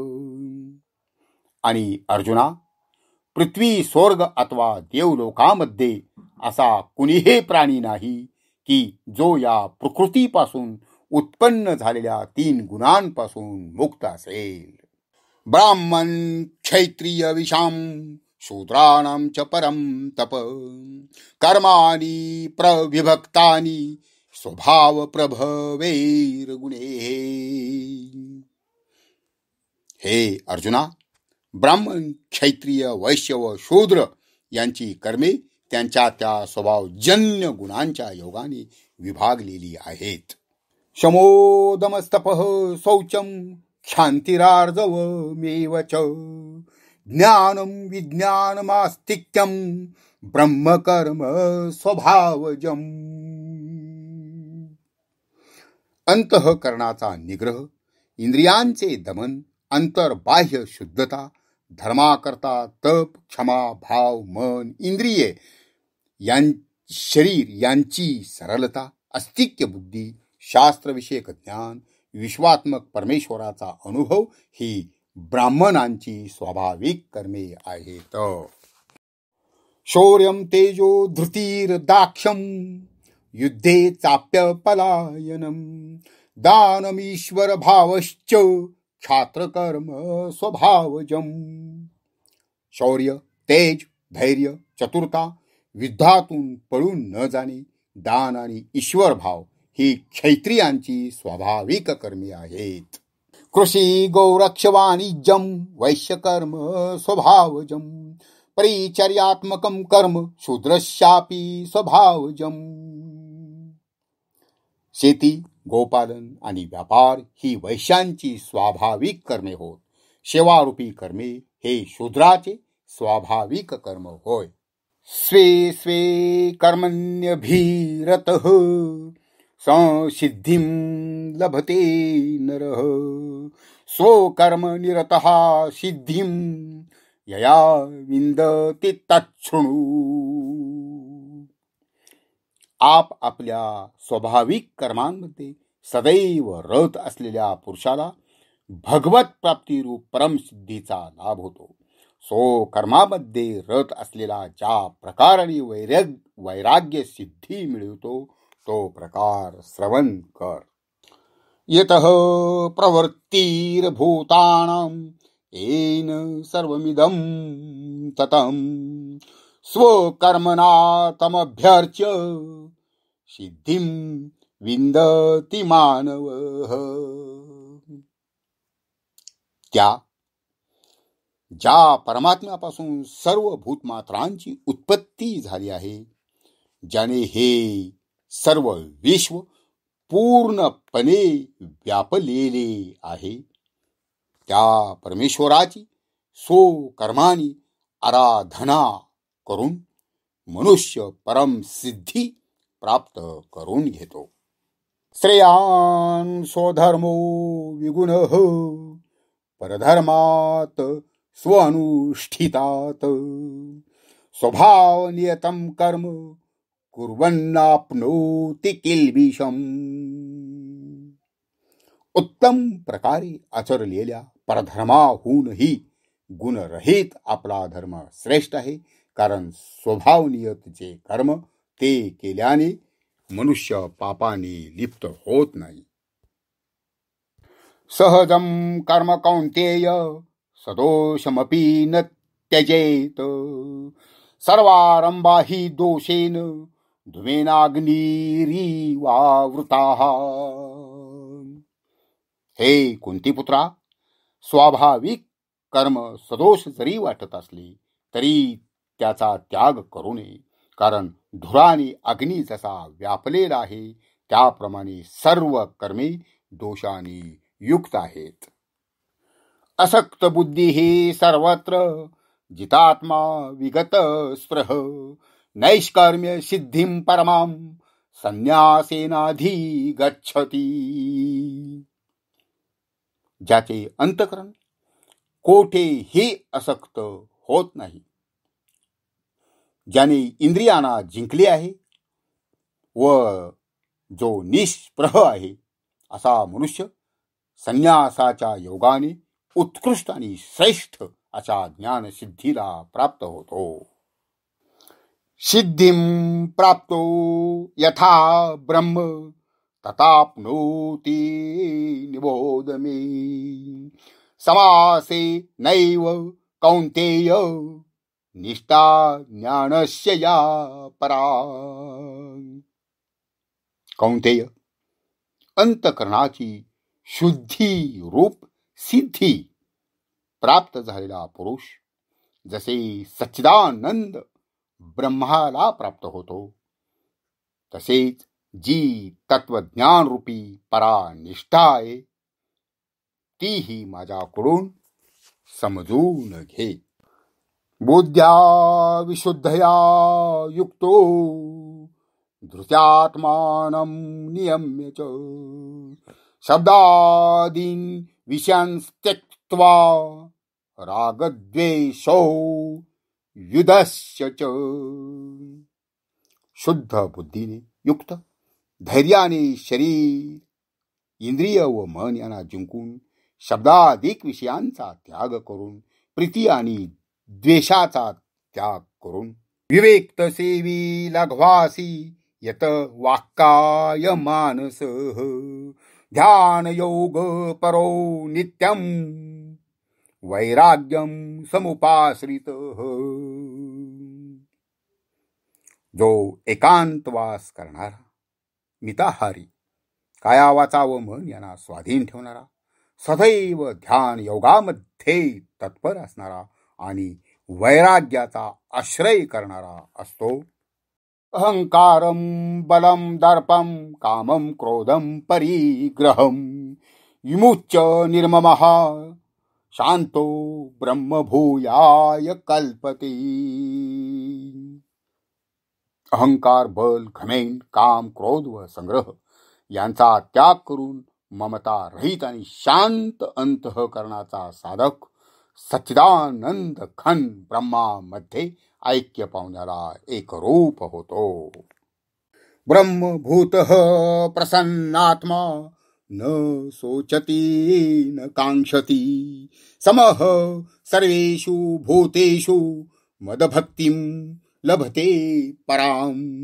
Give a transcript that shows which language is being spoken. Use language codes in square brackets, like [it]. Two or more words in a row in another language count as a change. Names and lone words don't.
[mr] आणि अर्जुना, पृथ्वी, स्वर्ग अथवा देवलोकामध्ये असा कुणीही प्राणी नाही की जो या प्रकृतीपासून उत्पन्न झालेल्या 3 गुणांपासून मुक्त असेल. [sa] ब्राह्मण क्षत्रिय विषाम शूद्राणां च परम तप कर्माणि प्रविभक्तानि स्वभाव प्रभवैर्गुणे. [mr] हे अर्जुना, ब्राह्मण, क्षत्रिय, वैश्य व शूद्र यांची कर्मे त्यांच्या त्या स्वभावजन्य गुणांच्या योगाने विभागलेली आहेत. [sa] शमोदमस्तपः शौचम क्षांतिरार्जवमेव च ज्ञानं विज्ञानमास्तिक्यं ब्रह्मकर्म स्वभावजम्. [mr] अंतःकरणाचा निग्रह, इंद्रियांचे दमन, अंतर्बाह्य शुद्धता, धर्माकरता तप, क्षमा, भाव, मन, इंद्रिये, शरीर यांची सरलता, अस्तिक्य बुद्धी, शास्त्रविषयक ज्ञान, विश्वात्मक परमेश्वराचा अनुभव ही ब्राह्मणांची स्वाभाविक कर्मे आहेत. [sa] शौर्यं तेजो धृतिर्दाक्ष्यं युद्धे चाप्य पलायनम दानमीश्वर भावश्च क्षात्रकर्म स्वभावजम. [mr] शौर्य, तेज, धैर्य, चतुरता, युद्धातून पळून न जाणे, दान आणि ईश्वर भाव ही क्षत्रियांची स्वाभाविक कर्मे आहेत. [sa] कृषी, गौरक्ष, वाणिज्यम वैश्यकर्म स्वभावजम परिचर्यात्मकं कर्म शूद्रस्यापि स्वभावजम. [mr] शेती, गोपालन आणि व्यापार ही वैश्यांची स्वाभाविक कर्मे होत. सेवारूपी कर्मे हे शूद्राचे स्वाभाविक कर्म होय. [sa] स्वे स्वे कर्मण्यभिरतः संसिद्धिं लभते नरः स्वकर्म निरतः सिद्धिं यया विंदते तच्छृणु. [mr] आपल्या स्वाभाविक कर्मांमध्ये सदैव रत असलेल्या पुरुषाला भगवत प्राप्तिरूप परमसिद्धीचा लाभ होतो. सो कर्मामध्ये रत असलेला ज्या प्रकाराने वैराग्य सिद्धी मिळवतो तो प्रकार श्रवण कर. [sa] यतः प्रवृत्तिर्भूतानां येन सर्वमिदं ततं स्वकर्मणा तमभ्यर्च्य सिद्धिं विंदति मानवः. [mr] त्या ज्या परमात्म्यापासून सर्व भूतमात्रांची उत्पत्ती झाली आहे ज्याने हे सर्व विश्व पूर्णपणे व्यापलेले आहे, त्या परमेश्वराची स्वकर्मानी आराधना करून मनुष्य परम सिद्धी प्राप्त करून घेतो. [sa] श्रेयान् स्वधर्मो विगुणः परधर्मात् स्वनुष्ठितात् स्वभावनियतं कर्म कुर्वन्नाप्नोति किल्बिषम्. [mr] उत्तम प्रकारे आचरलेल्या परधर्माहूनही गुणरहित आपला धर्म श्रेष्ठ आहे, कारण स्वभावनियतचे कर्म ते केल्याने मनुष्य पापाने लिप्त होत नाही. [sa] सहजं कर्म कौन्तेय सदोषमपि न त्यजेत सर्वारंभा हि दोषेन धूमेनाग्निरीवावृताः. [mr] हे कुंतीपुत्रा, स्वाभाविक कर्म सदोष जरी वाटत असले तरी त्याचा त्याग करू नये, कारण धुराने अग्नी जसा व्यापलेला आहे त्याप्रमाणे सर्व कर्मे दोषाने युक्त आहेत. [sa] असक्त बुद्धी ही सर्वत्र जितात्मा विगत स्पृह नैष्कर्म्य सिद्धिं परमां संन्यासेनाधी गच्छति. [mr] ज्याचे अंतकरण कोठेही असक्त होत नाही, ज्याने इंद्रियांना जिंकले आहे व जो निष्प्रह आहे, असा मनुष्य संन्यासाच्या योगाने उत्कृष्ट आणि श्रेष्ठ अशा ज्ञान सिद्धीला प्राप्त होतो. [sa] सिद्धिं प्राप्तो यथा ब्रह्म तथाप्नोति निबोध मे. समासे नैव कौन्तेय निष्ठा ज्ञानस्य या परा. कौन्तेय, [mr] अंतकरणाची शुद्धी रूप सिद्धी प्राप्त झालेला पुरुष जसे सच्चिदानंद ब्रह्माला प्राप्त होतो, तसेच जी तत्वज्ञान रूपी परा निष्ठा आहे तीही माझ्याकडून समजून घे. [sa] बुद्ध्या विशुद्धया युक्तो धृत्यात्मानं नियम्य च शब्दादीन् विषयांस् त्यक्त्वा रागद्वेषौ युधस्य च. [mr] शुद्ध बुद्धीने युक्त, धैर्याने शरीर, इंद्रिय व मन यांना जिंकून शब्दाधिक विषयांचा त्याग करून प्रीती आणि द्वेषाचा त्याग करून [sa] विवेक्त सेवी लघवासी यत वाक्काय मानसः ध्यान योग परो नित्यं वैराग्यम समुपाश्रितः. [mr] जो एकांतवास करणारा, मिताहारी, काया वाचा व मन यांना स्वाधीन ठेवणारा, सदैव ध्यान योगामध्ये तत्पर असणारा आणि वैराग्याचा आश्रय करणारा असतो. [sa] अहंकारं बलं दर्पं कामं क्रोधं परिग्रहं विमुच्य निर्ममः शांतो ब्रह्मभूयाय कल्पते. [mr] अहंकार, बल, घमेंड, काम, क्रोध व संग्रह यांचा त्याग करून ममता रहित आणि शांत अंतःकरणाचा साधक सच्चिदानंद घन ब्रह्मामध्ये ऐक्य पावण्याला एक रूप होतो. [sa] ब्रह्मभूतः प्रसन्नात्मा न सोचती न कांक्षती समः सर्वेषु भूतेषु मदभक्तिं लभते पराम.